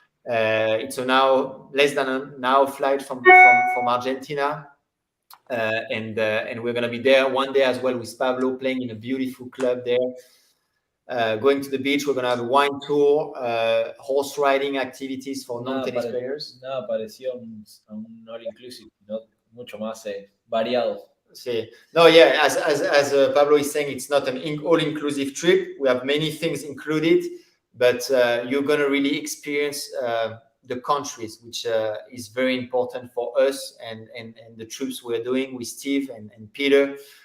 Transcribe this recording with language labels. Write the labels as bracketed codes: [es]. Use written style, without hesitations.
[en] It's now less than an hour flight from Argentina. And we're going to be there one day as well with Pablo, playing in a beautiful club there. Going to the beach, we're going to have a wine tour, horse riding activities for non-tennis players. [es] Nada parecido a un all-inclusive, ¿no? Mucho más variado. Sí. [en] No, yeah, as Pablo is saying, it's not an all-inclusive trip. We have many things included, but you're going to really experience the countries, which is very important for us and the trips we're doing with Steve and Peter.